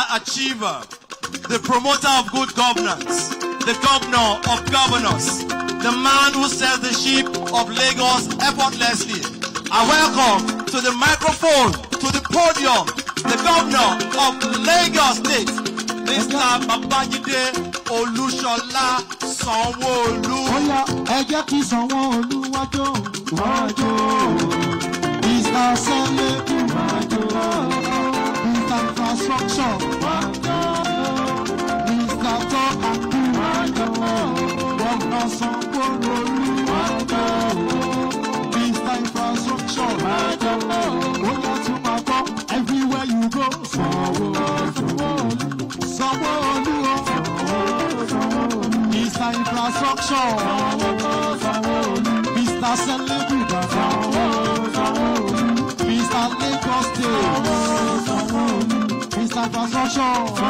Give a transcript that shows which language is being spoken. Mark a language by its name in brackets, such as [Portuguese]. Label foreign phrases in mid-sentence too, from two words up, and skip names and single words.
[English] Achiever, the promoter of good governance, the governor of governors, the man who sells the sheep of Lagos effortlessly. I welcome to the microphone, to the podium, the governor of Lagos State, Mr. Babajide Olushola Sanwo-Olu. [Yoruba] Oya, ẹ jẹ́ kí Sanwo-Olu wájò, wájò. Mr. Sellable wájò, Mr. Infrastructure wájò, Mr. Talk and Do wájò, Governor Sanwo-Olu wájò, Mr. Infrastructure wájò. Oya tún máa gbọ́, [English] everywhere you go, Sanwo-Olu, Sanwo-Olu, Mr. Infrastructure, Mr. Sellable, Mr. Lagos State, Mr. Infrastructure.